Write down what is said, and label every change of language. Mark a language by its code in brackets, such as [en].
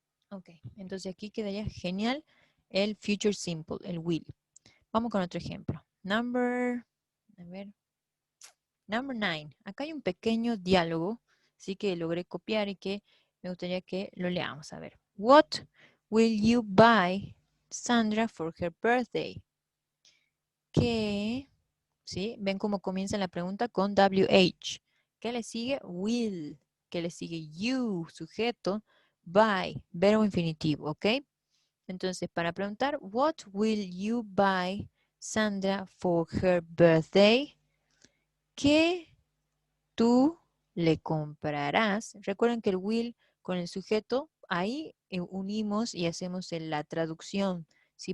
[es] Ok, entonces aquí quedaría genial el future simple, el will. Vamos con otro ejemplo. Number 9. Acá hay un pequeño diálogo, sí que logré copiar y que me gustaría que lo leamos. A ver. [en] What will you buy Sandra for her birthday? [es] ¿Qué? ¿Sí? ¿Ven cómo comienza la pregunta con WH? ¿Qué le sigue? Will. ¿Qué le sigue? You, sujeto. Buy, verbo infinitivo, ¿ok? Entonces, para preguntar, [en] what will you buy Sandra for her birthday? [es] ¿Qué tú le comprarás? Recuerden que el will con el sujeto, ahí unimos y hacemos la traducción, ¿sí?